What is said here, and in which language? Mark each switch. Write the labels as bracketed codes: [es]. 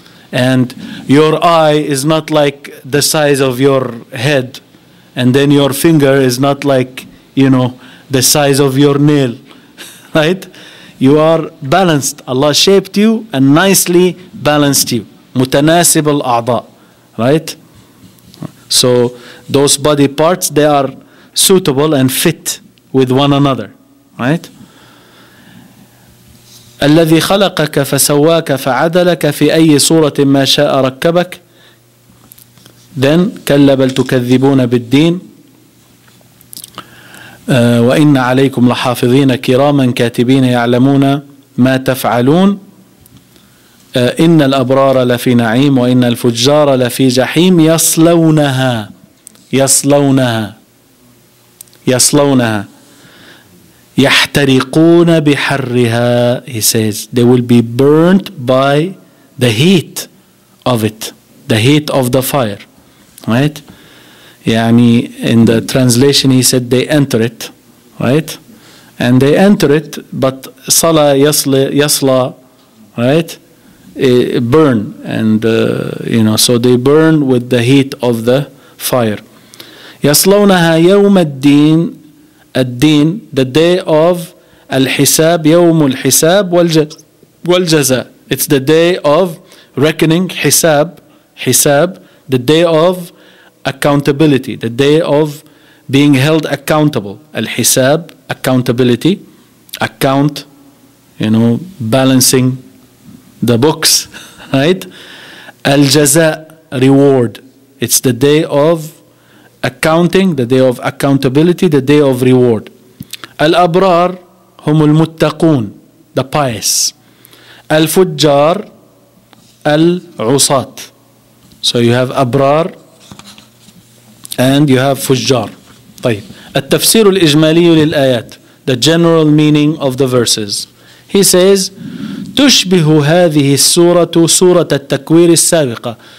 [en] And your eye is not like the size of your head, and then your finger is not like, the size of your nail, right? You are balanced. Allah shaped you and nicely balanced you. [ar] متناسب الأعضاء, right? [en] So those body parts, they are suitable and fit with one another, right? [ar] الذي خلقك فسواك فعدلك في أي صورة ما شاء ركبك. Then كلا بل تكذبون بالدين وإن عليكم لحافظين كراما كاتبين يعلمون ما تفعلون إن الأبرار لفي نعيم وإن الفجار لفي جحيم يصلونها يحترقون بحرها. [en] He says they will be burnt by the heat of it, the heat of the fire, right? In the translation he said they enter it, right? And they enter it, but [ar] صلا يصلى, [en] right? Burn, and so they burn with the heat of the fire. [ar] يصلونها يوم الدين, الدين, [en] the day of [ar] الحساب, يوم الحساب والجزاء. [en] It's the day of reckoning, حساب, the day of accountability, the day of being held accountable. Al-Hisab, accountability, account, balancing the books, right? Al-Jaza, reward. It's the day of accounting, the day of accountability, the day of reward. [ar] Al-Abrar, humul muttaqun, [en] the pious. [ar] Al-Fujjar, al-Usat. [en] So you have Abrar and you have Fujjar. [ar] طيب. التفسير الإجمالي للآيات, [en] the general meaning of the verses. He says, [ar] تشبه هذه السورة سورة التكوير السابقة.